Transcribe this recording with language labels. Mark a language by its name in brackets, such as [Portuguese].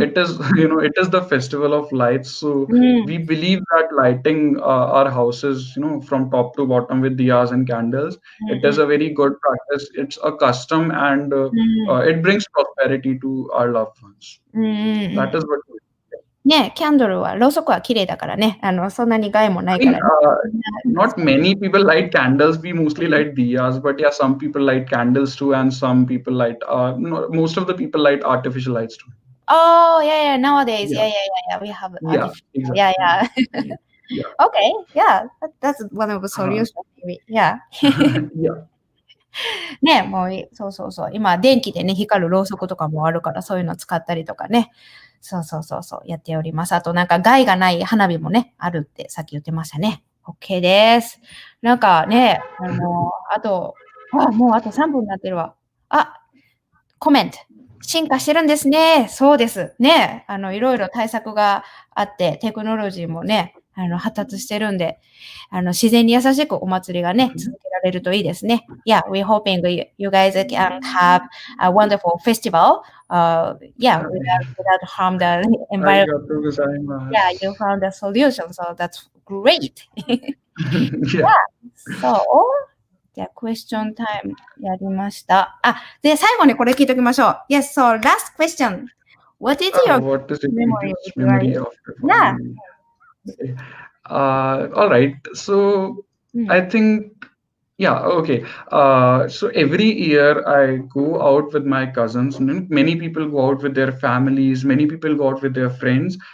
[English] it is, it is the festival of lights. So Mm, we believe that lighting our houses, from top to bottom with diyas and candles, it is mm-mm. a very good practice. It's a custom and Mm, it brings prosperity to our loved ones. mm-mm. That is what we [Japanese] ね、キャンドルは、ろうそくは綺麗だからね。そんなに害もない [English] I [Japanese] か [English] mean, [Japanese] らね。 [English] not many people light candles. We mostly light diyas, but yeah, some people light candles too, and some people light. No, most of the people light artificial lights too. Oh, yeah, nowadays. Yeah, Yeah. We have yeah, artificial. exactly. Yeah. Yeah, Okay, yeah. That's one of the solutions, maybe. Yeah. yeah. [Japanese] ね、もうそう。今、電気でね、光るろうそくとかもあるから、そういうの使ったりとかね。そう、やっております。あと、なんか害がない花火もね、あるってさっき言ってましたね。 OK です。なんかね、もうあと3分になってるわ。コメント。進化してるんですね。そうです。ね。いろいろ対策があって、テクノロジーもね、発達してるんで、自然に優しくお祭りがね、続けられるといいですね。 [English] Yeah, we're hoping you guys can have a wonderful festival. Yeah, without harm the environment. [Japanese] Arigatou gozaimasu. [English] Yeah, you found a solution, so that's great. Yeah. [Japanese] So, じゃあ、クエスチョンタイムやりました。で、最後にこれ聞いておきましょう。 [English] Yes, so last question. What is your What is the memory of greatest memory of your Yeah. family? All right. So I think, yeah, okay. So every year I go out with my cousins. Many people go out with their families. Many people go out with their friends.